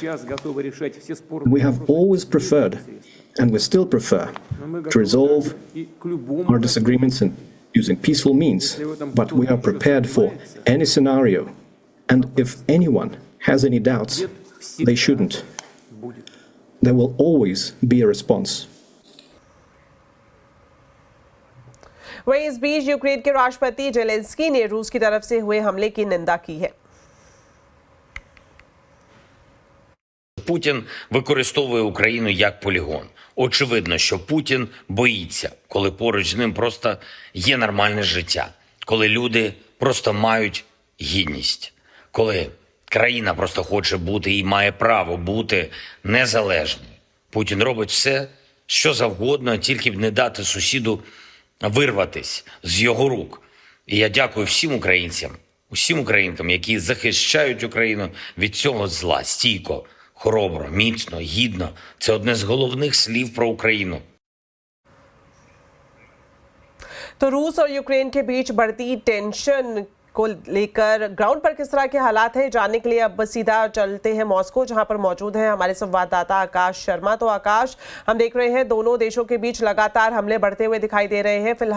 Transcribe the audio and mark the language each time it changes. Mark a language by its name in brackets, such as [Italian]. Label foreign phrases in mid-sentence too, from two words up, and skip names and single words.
[English] We have always preferred, and we still prefer, to resolve our disagreements using peaceful means, but we are prepared for any scenario, and if anyone has any doubts, they shouldn't. There will always be a response. [Hindi] वहीं इस बीच यूक्रेन के राष्ट्रपति जेलेंस्की ने रूस की तरफ से हुए हमले की निंदा की है। [Ukrainian] Путін використовує Україну як полігон. Очевидно, що Путін боїться, коли поруч з ним просто є нормальне життя, коли люди просто мають гідність, коли країна просто хоче бути і має право бути незалежною. Путін робить все, що завгодно, тільки б не дати сусіду вирватись з його рук. І я дякую всім українцям, усім українкам, які захищають Україну від цього зла стійко, хоробро, міцно, гідно. Це одне з головних слів про Україну. [Hindi] तो रूस और यूक्रेन के बीच बढ़ती टेंशन को लेकर ग्राउंड पर किस तरह के हालात हैं जानने के लिए अब सीधा चलते हैं मॉस्को, जहां पर मौजूद है हमारे संवाददाता आकाश शर्मा। तो आकाश, हम देख रहे हैं दोनों देशों के बीच लगातार हमले बढ़ते हुए दिखाई दे रहे हैं।